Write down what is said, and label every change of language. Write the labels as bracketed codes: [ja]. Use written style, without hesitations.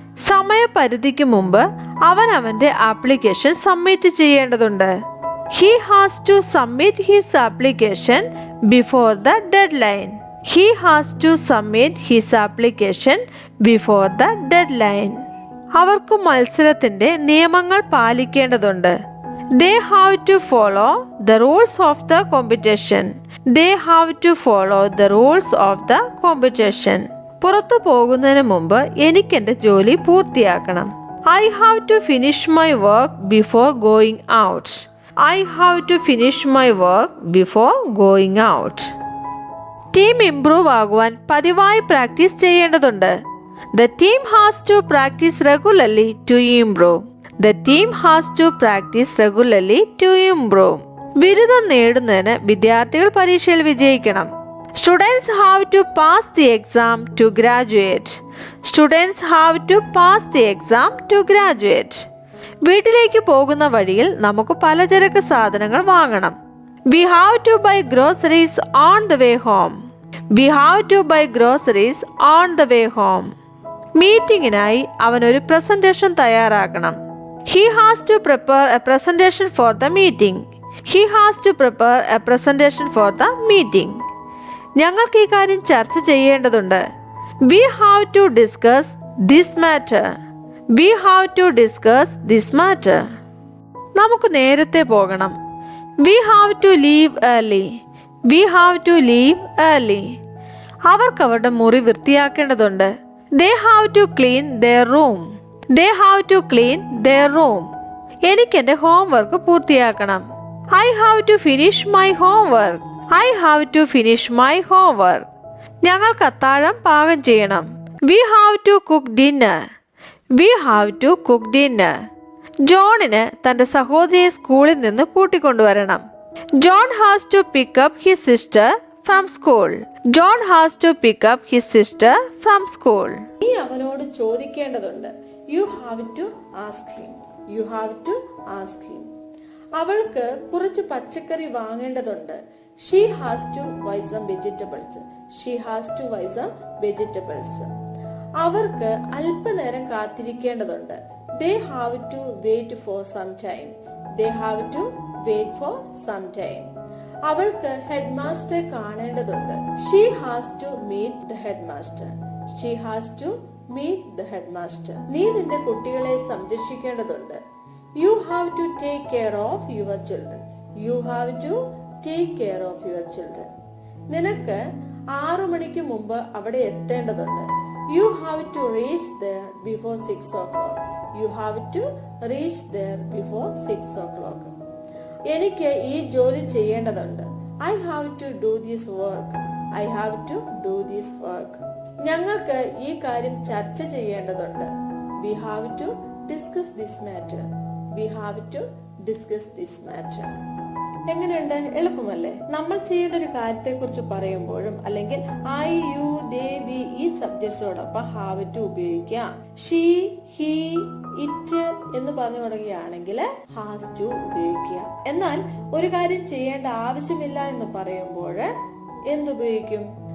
[ml] സമയപരിധിക്ക് മുമ്പ് അവൻ അവൻ്റെ ആപ്ലിക്കേഷൻ സബ്മിറ്റ് ചെയ്യേണ്ടതുണ്ട്. [en] He has to submit his application before the deadline. He has to submit his application before the deadline. [ml] അവർക്ക് മത്സരത്തിൻ്റെ നിയമങ്ങൾ പാലിക്കേണ്ടതുണ്ട്. [en] They have to follow the rules of the competition. They have to follow the rules of the competition. [ml] പുറത്തു പോകുന്നതിന് മുമ്പ് എനിക്ക് എൻ്റെ ജോലി പൂർത്തിയാക്കണം. [en] I have to finish my work before going out. I have to finish my work before going out. [ml] Team improve ആകുവാൻ പതിവായി practice ചെയ്യേണ്ടതുണ്ട്. [en] The team has to practice regularly to improve. The team has to practice regularly to improve. [ml] ബിരുദം നേടുന്നതിന് വിദ്യാർത്ഥികൾ പരീക്ഷയിൽ വിജയിക്കണം. [en] Students have to pass the exam to graduate. Students have to pass the exam to graduate. [ml] വീട്ടിലേക്ക് പോകുന്ന വഴിയിൽ നമുക്ക് പലചരക്ക് സാധനങ്ങൾ വാങ്ങണം. [en] We have to buy groceries on the way home. We have to buy groceries on the way home. [ml] മീറ്റിങ്ങിനായി അവൻ ഒരു presentation തയ്യാറാക്കണം. [en] He has to prepare a presentation for the meeting. He has to prepare a presentation for the meeting. [ml] ഞങ്ങൾക്ക് ഈ കാര്യം ചർച്ച ചെയ്യേണ്ടതുണ്ട്. [en] We have to discuss this matter. We have to discuss this matter. [ml] നമുക്ക് നേരത്തെ പോകണം. [en] We have to leave early. We have to leave early. [ml] അവർക്ക് അവരുടെ മുറി വൃത്തിയാക്കേണ്ടതുണ്ട്. [en] They have to clean their room. They have to clean their room. [ml] എനിക്ക് എൻ്റെ homework പൂർത്തിയാക്കണം. [en] I have to finish my homework. I have to finish my homework. [ml] ഞങ്ങൾക്ക് അത്താഴം പാകം ചെയ്യണം. [en] We have to cook dinner. We have to cook dinner. [ml] ജോണിന് തൻ്റെ സഹോദരിയെ സ്കൂളിൽ നിന്ന് കൂട്ടിക്കൊണ്ടുവരണം. [en] John has to pick up his sister from school. John has to pick up his sister from school. [ml] നീ അവനോട് ചോദിക്കേണ്ടതുണ്ട്. [en] You have to ask him. You have to ask him. [ml] അവൾക്ക് കുറച്ച് പച്ചക്കറി വാങ്ങേണ്ടതുണ്ട്. [en] She has to buy some vegetables. She has to buy some vegetables. [ml] അവർക്ക് അല്പനേരം കാത്തിരിക്കേണ്ടതുണ്ട്. [en] They have to wait for some time. They have to wait for some time. [ml] അവൾക്ക് ഹെഡ്മാസ്റ്ററെ കാണേണ്ടതുണ്ട്. [en] She has to meet the headmaster. She has to meet the headmaster. [ml] നീ നിന്റെ കുട്ടികളെ സംരക്ഷിക്കേണ്ടതുണ്ട്. [en] You have to take care of your children. You have to take care of your children. [ml] നിനക്ക് 6 മണിക്ക് മുമ്പ് അവിടെ എത്തേണ്ടതുണ്ട്. [en] You have to reach there before 6 o'clock. You have to reach there before 6 o'clock. [ml] എനിക്ക് ഈ ജോലി ചെയ്യേണ്ടതുണ്ട്. [en] I have to do this work. I have to do this work. [ml] ഞങ്ങൾക്ക് ഈ കാര്യം ചർച്ച ചെയ്യേണ്ടതുണ്ട്. [en] We have to discuss this matter. We have to discuss this matter. [ml] എങ്ങനെയുണ്ട്? എളുപ്പമല്ലേ? നമ്മൾ ചെയ്യേണ്ട ഒരു കാര്യത്തെ കുറിച്ച് പറയുമ്പോഴും അല്ലെങ്കിൽ ഐ, യു, ദേ, വി ഈ സബ്ജക്ട്സോടൊപ്പം ഹാവ് ടു ഉപയോഗിക്കാം. ഷീ, ഹി, ഇറ്റ് എന്ന് പറഞ്ഞു തുടങ്ങുകയാണെങ്കിൽ ഹാസ് ടു ഉപയോഗിക്കുക. എന്നാൽ ഒരു കാര്യം ചെയ്യേണ്ട ആവശ്യമില്ല എന്ന് പറയുമ്പോൾ എന്തുപയോഗിക്കും?